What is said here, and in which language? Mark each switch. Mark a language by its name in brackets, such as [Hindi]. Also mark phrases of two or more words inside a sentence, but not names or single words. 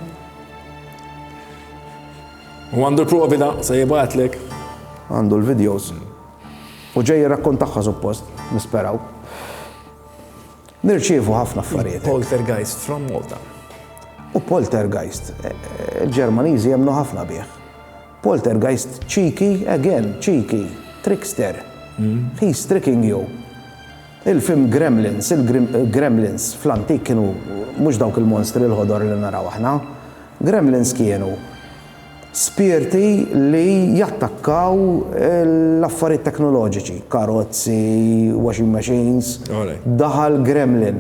[Maltese] U għandu l-provi da, se jibatlek. Għandu l-videos. U ġej jirrakkontaħħa suppost, nisperaw. Nirċievu ħafna affarijiet. [English] Poltergeist from Malta. [Maltese] U poltergeist, il-Ġermaniżi jemnu ħafna bih. [English] Poltergeist, cheeky, again, cheeky, trickster. He's tricking you. [Maltese] Il-film Gremlins, il-Gremlins fl-antik kienu mhux dawk il-monstri l-ħodor li naraw aħna. Gremlins kienu spirti li jattakkaw l-affarijiet teknoloġiċi, karozzi, [English] washing machines, [Maltese] daħal gremlin.